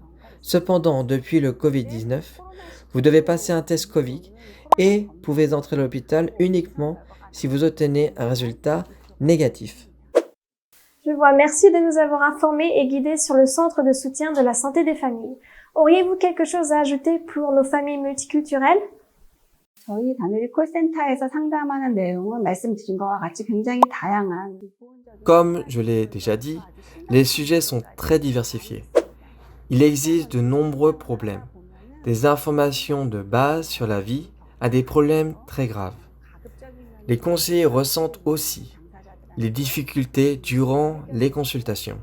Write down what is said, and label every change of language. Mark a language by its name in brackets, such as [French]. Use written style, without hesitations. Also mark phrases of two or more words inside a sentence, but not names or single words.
[French] Cependant, depuis le Covid-19, vous devez passer un test Covid et pouvez entrer à l'hôpital uniquement si vous obtenez un résultat négatif. Je vois, merci de nous avoir informés et guidés sur le centre de soutien de la santé des familles. Auriez-vous quelque chose à ajouter pour nos familles multiculturelles? [Korean] 저희 다누리 콜센터에서 상담하는 내용은 말씀드린 것과 같이 굉장히 다양한. [French] Comme je l'ai déjà dit, les sujets sont très diversifiés. Il existe de nombreux problèmes, des informations de base sur la vie à des problèmes très graves. Les conseillers ressentent aussi les difficultés durant les consultations.